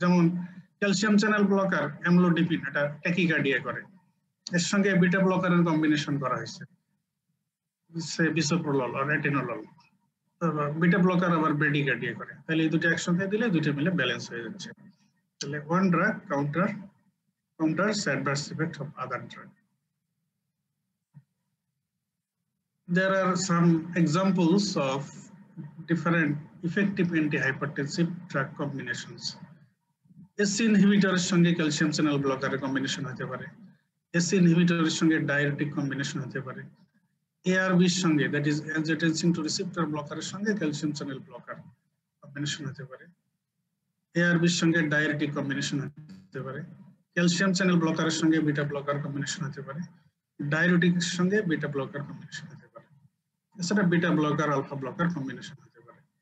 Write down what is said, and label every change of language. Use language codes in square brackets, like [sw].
[bn] যেমন calcium channel blocker amlodipine, এটা tachycardia করে, এর সঙ্গে বিটা ব্লকারের কম্বিনেশন করা হয়েছে, বিসোপ্রোলল আর এটেনোলল। বিটা ব্লকার আবার ব্রেডিকার্ডিয়া করে, তাহলে এই দুটো একসঙ্গে দিলে দুটো মিলে ব্যালেন্স হয়ে যাচ্ছে। তাহলে one drug [en] counters adverse effect of other drug. There are some examples of different effective antihypertensive drug combinations. [bn] SC inhibitor এর সঙ্গে ক্যালসিয়াম চ্যানেল ব্লকারের কম্বিনেশন হতে পারে, SC inhibitor এর সঙ্গে ডায়ারেটিক কম্বিনেশন হতে পারে, ARB এর সঙ্গে that is angiotensin to receptor ব্লকারের সঙ্গে ক্যালসিয়াম চ্যানেল ব্লকার কম্বিনেশন হতে পারে, ARB এর সঙ্গে ডায়ারেটিক কম্বিনেশন হতে পারে, ক্যালসিয়াম চ্যানেল ব্লকারের সঙ্গে বিটা ব্লকার কম্বিনেশন হতে পারে, ডায়ারেটিকের সঙ্গে বিটা ব্লকার কম্বিনেশন হতে পারে, এছাড়া beta blocker alpha blocker combination হতে পারে।